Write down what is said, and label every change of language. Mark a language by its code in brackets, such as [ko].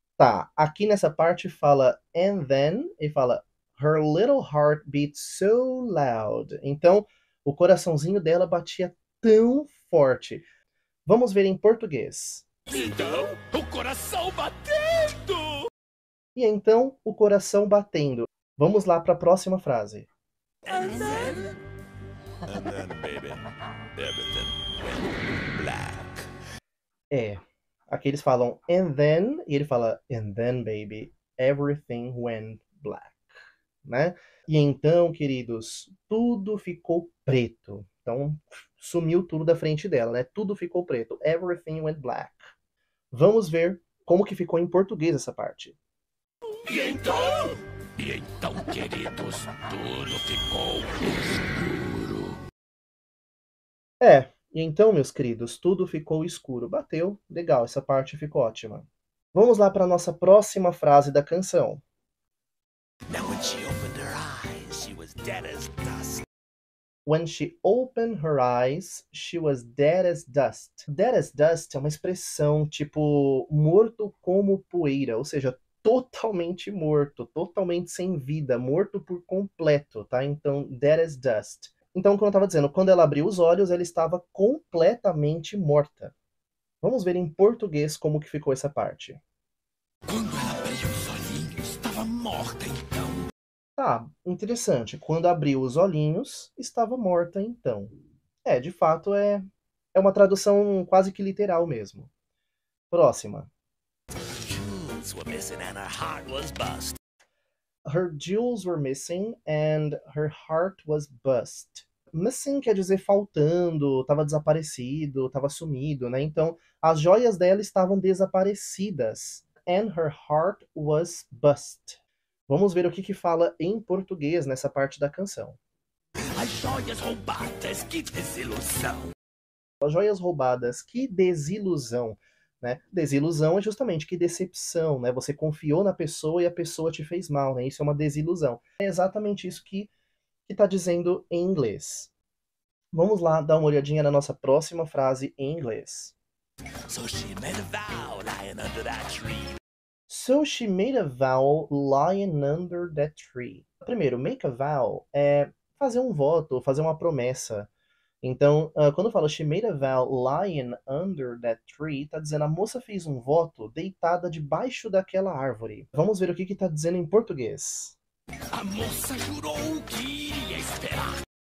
[pt] Tá, aqui nessa parte fala [en] and then, [pt] e fala [en] her little heart beat so loud. [pt] Então, o coraçãozinho dela batia tão forte. Vamos ver em português. Então, o coração batendo. E então, o coração batendo. Vamos lá para a próxima frase. [en] And then, baby, everything went black. [pt] É, aqui eles falam [en] and then, [pt] e ele fala [en] and then, baby, everything went black, [pt] né? E então, queridos, tudo ficou preto. Então, sumiu tudo da frente dela, né? Tudo ficou preto. [en] Everything went black. [pt] Vamos ver como que ficou em português essa parte. E então, queridos, tudo ficou escuro. É, e então, meus queridos, tudo ficou escuro. Bateu, legal, essa parte ficou ótima. Vamos lá para a nossa próxima frase da canção. [en] Now when she opened her eyes, she was dead as dust. When she opened her eyes, she was dead as dust. Dead as dust [pt] é uma expressão tipo morto como poeira, ou seja, totalmente morto, totalmente sem vida, morto por completo, tá? Então, [en] dead as dust. [pt] Então, como eu estava dizendo, quando ela abriu os olhos, ela estava completamente morta. Vamos ver em português como que ficou essa parte. Quando ela abriu os olhinhos, estava morta então. Tá, interessante. Quando abriu os olhinhos, estava morta então. É, de fato, é uma tradução quase que literal mesmo. Próxima. [en] Jewels were missing and her heart was bust. Her jewels were missing and her heart was bust. [pt] Missing quer dizer faltando, estava desaparecido, estava sumido, né? Então, as joias dela estavam desaparecidas. [en] And her heart was bust. [pt] Vamos ver o que fala em português nessa parte da canção. As joias roubadas, que desilusão. As joias roubadas, que desilusão. Né? Desilusão é justamente que decepção, né? Você confiou na pessoa e a pessoa te fez mal, né? Isso é uma desilusão. É exatamente isso que está dizendo em inglês. Vamos lá dar uma olhadinha na nossa próxima frase em inglês. [en] So she made a vow lying under that tree. So she made a vow lying under that tree. [pt] Primeiro, [en] make a vow [pt] é fazer um voto, fazer uma promessa. Então, quando fala [en] she made a vow lying under that tree, [pt] tá dizendo a moça fez um voto deitada debaixo daquela árvore. Vamos ver o que tá dizendo em português. A moça jurou que iria esperar.